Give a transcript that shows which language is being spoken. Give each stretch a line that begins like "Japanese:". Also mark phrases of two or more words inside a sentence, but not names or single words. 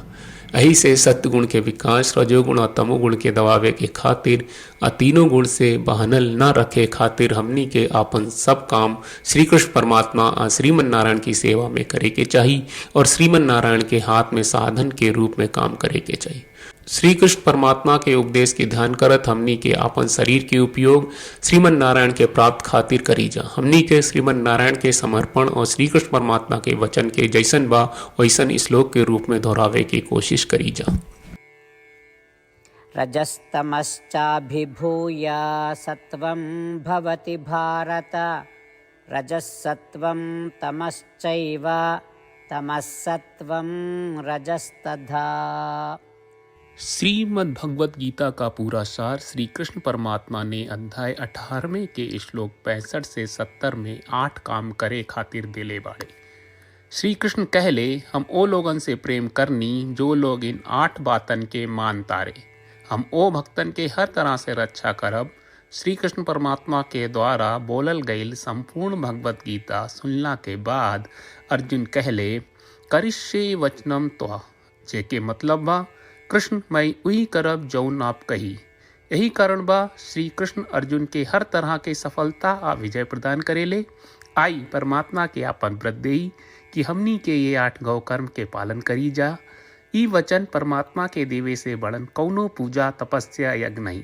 Bhojpuri: यही से सत्य गुण के विकास, रजोगुण और तमोगुण के दबावे के खातिर आ तीनों गुण से बहनल न रखे खातिर हमनी के आपन सब काम श्री कृष्ण परमात्मा आ श्रीमन नारायण की सेवा में करे के चाहिए, और श्रीमन नारायण के हाथ में साधन के रूप में काम करे के चाहिए। श्री कृष्ण परमात्मा के उपदेश के ध्यान करत हमनी के आपन शरीर के उपयोग श्रीमन नारायण के प्राप्त खातिर करी जा। हमनी के श्रीमन नारायण के समर्पण और श्री कृष्ण परमात्मा के वचन के जैसन बा वैसन श्लोक के रूप में दोहरावे की कोशिश करी जा।
Sanskrit: रजस्तमश्चाभिभूय सत्वं भवति भारत। रजसत्वं तमश्चैव तमसत्वं रजस्तथा।
Bhojpuri: श्रीमद् भगवत गीता का पूरा सार श्री कृष्ण परमात्मा ने अध्याय 18वें के श्लोक 65 से 70 में 8 काम करे खातिर दिले बाड़े। श्री कृष्ण कहले, हम ओ लोगन से प्रेम करनी जो लोग इन 8 बातन के मान तारे। हम ओ भक्तन के हर तरह से रक्षा करब। श्री कृष्ण परमात्मा के द्वारा बोलल गईल संपूर्ण भगवत गीता सुनला के बाद अर्जुन कहले,
Sanskrit: करिष्ये वचनम त्वा,
Bhojpuri: जेके मतलब बा कृष्ण मैं वही करब जौन आप कही। यही कारण बा श्री कृष्ण अर्जुन के हर तरह के सफलता आ विजय प्रदान करेले। आई परमात्मा के आपन व्रत देई कि हमनी के ये 8 गौ कर्म के पालन करी जा। ई वचन परमात्मा के देवे से बड़न कौनो पूजा तपस्या यज्ञ नहीं।